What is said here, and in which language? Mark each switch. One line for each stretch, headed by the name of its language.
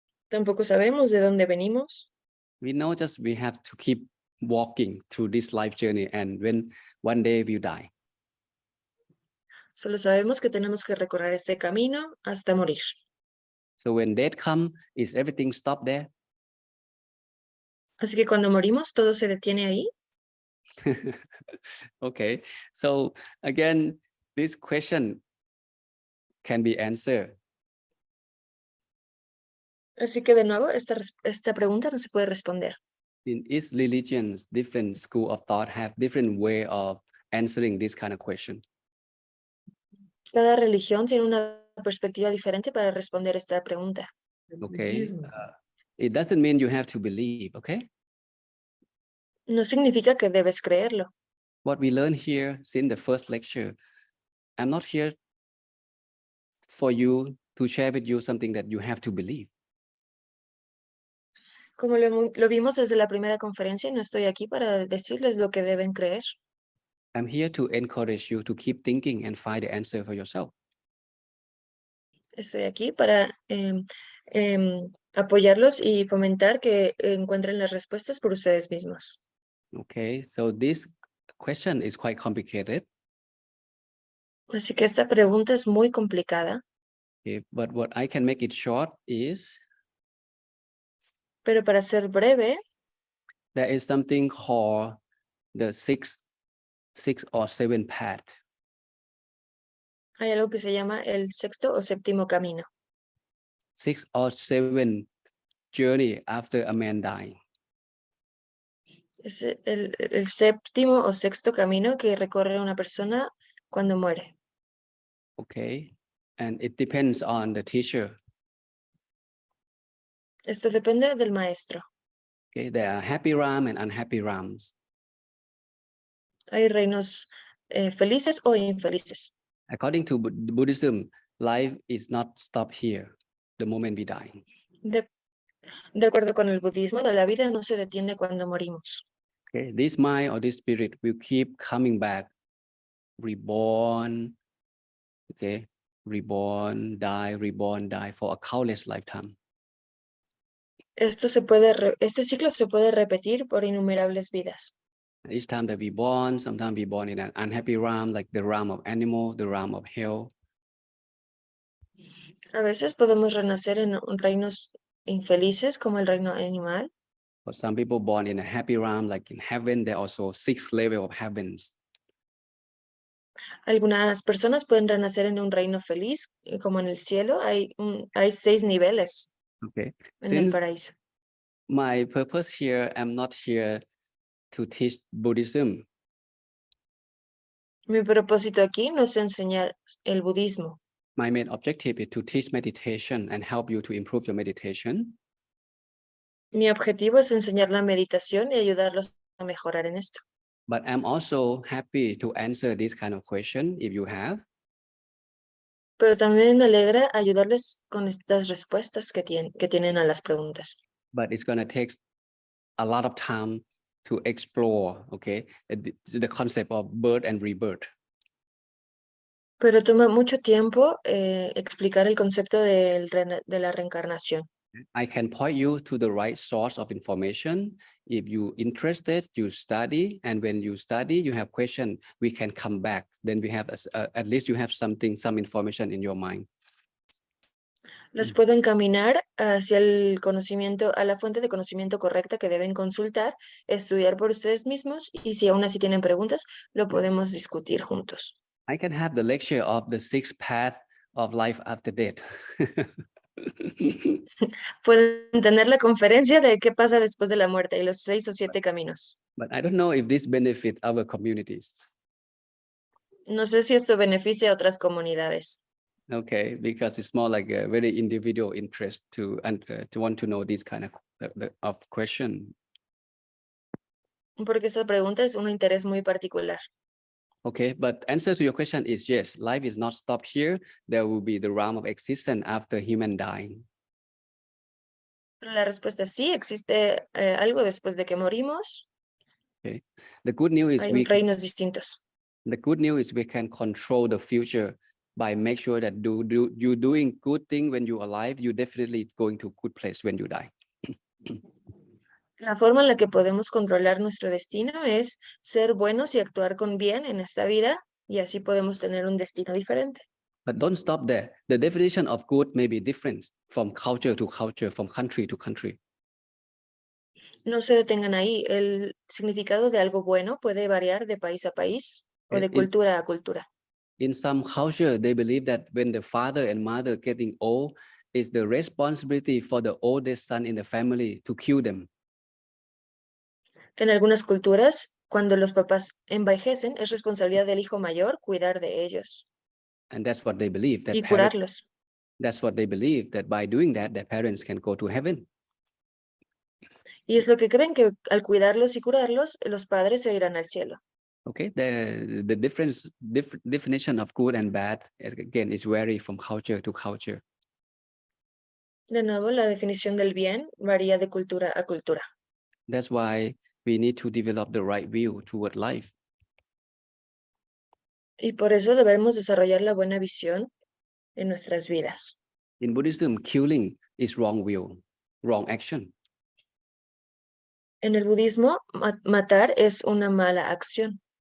Spanish: Tampoco sabemos de dónde venimos.
English: We know just we have to keep walking through this life journey, and when one day we die.
Spanish: Solo sabemos que tenemos que recorrer este camino hasta morir.
English: So when death comes, is everything stopped there?
Spanish: Así que cuando morimos, todo se detiene ahí.
English: Okay, so again, this question can be answered.
Spanish: Así que de nuevo, esta pregunta no se puede responder.
English: In each religions, different school of thought have different way of answering this kind of question.
Spanish: Cada religión tiene una perspectiva diferente para responder esta pregunta.
English: Okay, it doesn't mean you have to believe, okay?
Spanish: No significa que debes creerlo.
English: What we learn here since the first lecture, I'm not here for you to share with you something that you have to believe.
Spanish: Como lo vimos desde la primera conferencia, no estoy aquí para decirles lo que deben creer.
English: I'm here to encourage you to keep thinking and find the answer for yourself.
Spanish: Estoy aquí para apoyarlos y fomentar que encuentren las respuestas por ustedes mismos.
English: Okay, so this question is quite complicated.
Spanish: Así que esta pregunta es muy complicada.
English: Okay, but what I can make it short is
Spanish: Pero para ser breve,
English: there is something called the six or seven path.
Spanish: hay algo que se llama el sexto o séptimo camino.
English: 6 or 7 journey after a man dying.
Spanish: Es el séptimo o sexto camino que recorre una persona cuando muere.
English: Okay, and it depends on the teacher.
Spanish: Esto depende del maestro.
English: Okay, there are happy ram and unhappy rams.
Spanish: Hay reinos felices o infelices.
English: According to Buddhism, life is not stopped here the moment we die.
Spanish: De acuerdo con el budismo, la vida no se detiene cuando morimos.
English: Okay, this mind or this spirit will keep coming back, reborn, okay, reborn, die for a countless lifetime.
Spanish: Este ciclo se puede repetir por innumerables vidas.
English: Each time that we born, sometimes we born in an unhappy realm, like the realm of animal, the realm of hell.
Spanish: A veces podemos renacer en reinos infelices como el reino animal.
English: But some people born in a happy realm, like in heaven, there are also 6 levels of heavens.
Spanish: Algunas personas pueden renacer en un reino feliz, como en el cielo. Hay 6 niveles
English: Okay.
Spanish: en el
English: Since
Spanish: paraíso.
English: my purpose here, I'm not here to teach Buddhism.
Spanish: Mi propósito aquí no es enseñar el budismo.
English: My main objective is to teach meditation and help you to improve your meditation.
Spanish: Mi objetivo es enseñar la meditación y ayudarlos a mejorar en esto.
English: But I'm also happy to answer this kind of question if you have.
Spanish: Pero también me alegra ayudarles con estas respuestas que tienen a las preguntas.
English: But it's going to take a lot of time to explore, okay, the concept of birth and rebirth.
Spanish: Pero toma mucho tiempo explicar el concepto de la reencarnación.
English: I can point you to the right source of information. If you're interested, you study. And when you study, you have questions, we can come back. Then we have, at least you have some information in your mind.
Spanish: Los puedo encaminar hacia el conocimiento, a la fuente de conocimiento correcta que deben consultar, estudiar por ustedes mismos, y si aún así tienen preguntas, lo podemos discutir juntos.
English: I can have the lecture of the 6 path of life after death.
Spanish: Pueden tener la conferencia de qué pasa después de la muerte y los 6 o 7 caminos.
English: But I don't know if this benefit our communities.
Spanish: No sé si esto beneficia a otras comunidades.
English: Okay, because it's more like a very individual interest to want to know this kind of question.
Spanish: Porque esta pregunta es un interés muy particular.
English: Okay, but answer to your question is yes, life is not stopped here. There will be the realm of existence after human dying.
Spanish: La respuesta es sí, existe algo después de que morimos.
English: Okay, the good news is
Spanish: Hay reinos distintos.
English: the good news is we can control the future by make sure that you doing good thing when you're alive, you definitely going to a good place when you die.
Spanish: La forma en la que podemos controlar nuestro destino es ser buenos y actuar con bien en esta vida, y así podemos tener un destino diferente.
English: But don't stop there. The definition of good may be different from culture to culture, from country to country.
Spanish: No se detengan ahí. El significado de algo bueno puede variar de país a país o de cultura a cultura.
English: In some culture, they believe that when the father and mother getting old, it's the responsibility for the oldest son in the family to kill them.
Spanish: En algunas culturas, cuando los papás envejecen, es responsabilidad del hijo mayor cuidar de ellos
English: And that's what they believe, that
Spanish: y
English: parents,
Spanish: curarlos.
English: that's what they believe, that by doing that, their parents can go to heaven.
Spanish: Y es lo que creen, que al cuidarlos y curarlos, los padres se irán al cielo.
English: Okay, the definition of good and bad, again, is vary from culture to culture.
Spanish: De nuevo, la definición del bien varía de cultura a cultura.
English: That's why we need to develop the right view toward life.
Spanish: Y por eso debemos desarrollar la buena visión en nuestras vidas.
English: In Buddhism, killing is wrong view, wrong action.
Spanish: En el budismo, matar es una mala acción